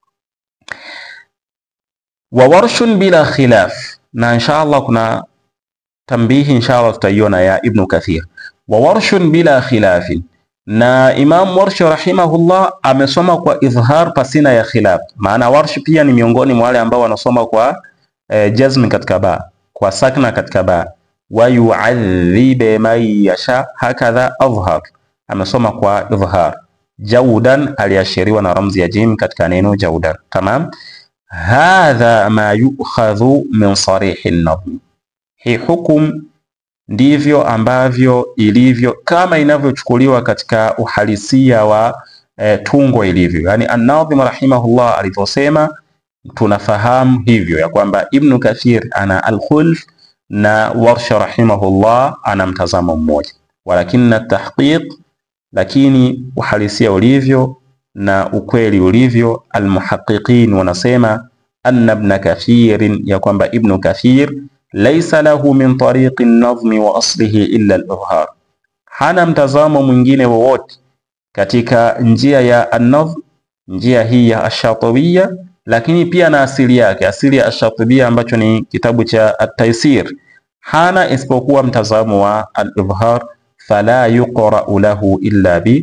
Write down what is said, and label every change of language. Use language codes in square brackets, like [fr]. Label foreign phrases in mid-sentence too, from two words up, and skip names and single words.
[ar] وورش بلا خلاف, [sw] na inshallah kuna tambihi inshallah tutaiona ya Ibn Kathir. [ar] وورش بلا خلاف, [sw] na Imam Warsh rahimahullah amesoma kwa idhhar pasina ya khilaf. Maana Warsh pia ni miongoni mwa wale ambao wanasoma kwa jazm katika ba, kwa sakna katika ba. [ar] ويعذب من يشاء هكذا أظهر, [sw] amesoma kwa idhhar. Jawdan aliashiriwa na ramzi ya jim katika neno jawdan. Tamam. [ar] هذا ما يؤخذ من صريح النظم, [sw] hii hukum ndivyo ambavyo ilivyo kama inavyochukuliwa katika uhalisia wa tungo ilivyo. Yani an-Nadhim rahimahullah alivyosema tunafahamu hivyo ya kwamba Ibn Kathir ana al-khulf na Warsh rahimahullah ana mtazamo mmoja, walakinna tahqiq, lakini uhalisia ulivyo na ukweli ulivyo, almuhaqiqin wanasema anna Ibn Kathir, ya kwamba Ibn Kathir [ar] ليس له من طريق النظم وأصله إلا الإظهار, [sw] hana mtazamo mwingine wowote katika njia ya an-nazm, njia hii ya ash-Shatibiyya, lakini pia na asili yake, asili ya ash-Shatibiyya ambacho ni kitabu cha at-Taysir, hana isipokuwa mtazamo wa al-izhar, [ar] فلا يقرأ له إلا ب.